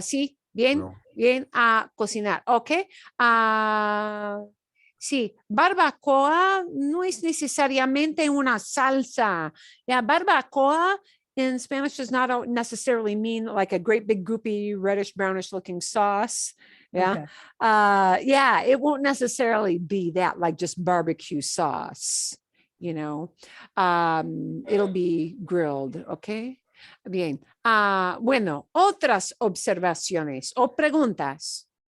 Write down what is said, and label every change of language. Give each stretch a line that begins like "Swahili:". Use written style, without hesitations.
Spanish: Sí, bien, bien, a cocinar, ¿ok? Sí, barbacoa no es necesariamente una salsa.
English: Yeah, barbacoa in Spanish does not necessarily mean like a great big goopy reddish brownish looking sauce. Yeah. Okay. It won't necessarily be that, like just barbecue sauce. It'll be grilled, okay? Bien.
Spanish: Bueno, otras observaciones o preguntas.